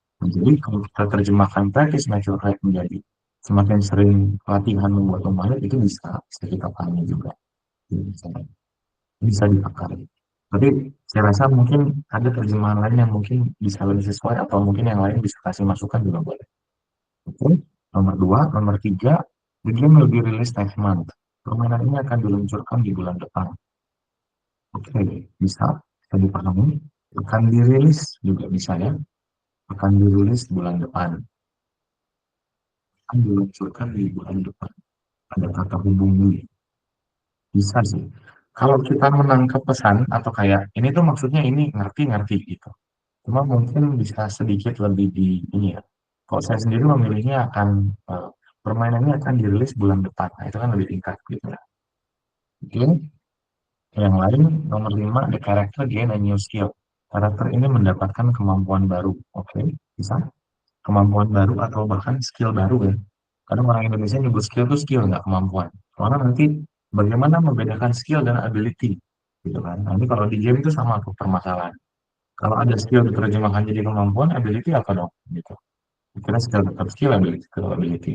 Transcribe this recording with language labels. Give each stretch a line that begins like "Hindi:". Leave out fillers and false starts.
Indonesian: Nah, jadi kalau kita terjemahkan
English: practice makes perfect
Indonesian: menjadi semakin sering latihan membuatmu mahir, itu bisa kita pahami juga. Bisa dipakai. Tapi saya rasa mungkin ada terjemahan lain yang mungkin bisa lebih sesuai atau mungkin yang lain bisa kasih masukan juga boleh. Oke, nomor 2, nomor 3,
English: the game will be released next month.
Indonesian: Permainan ini akan diluncurkan di bulan depan. Oke, bisa dipahami. Akan dirilis juga bisa ya. Akan dirilis bulan depan. Akan diluncurkan di bulan depan. Ada kata hubungi. Bisa sih. Kalau kita menangkap pesan atau kayak ini tuh maksudnya ini ngerti-ngerti gitu. Cuma mungkin bisa sedikit lebih di ini ya. Kalau saya sendiri memilihnya akan permainannya akan dirilis bulan depan. Nah, itu kan lebih tingkat gitu ya. Oke. Yang lain nomor 5,
English: the character gain a new skill.
Indonesian: Karakter ini mendapatkan kemampuan baru. Oke, bisa. Kemampuan baru atau bahkan skill baru ya. Kadang orang Indonesia nyebut skill itu skill, nggak kemampuan. Karena nanti bagaimana membedakan skill dan ability, gitu kan. Nah, ini kalau di game itu sama tuh permasalahan. Kalau ada skill diterjemahkan jadi kemampuan, ability apa dong? Gitu. Kira skill tetap skill, ability tetap ability.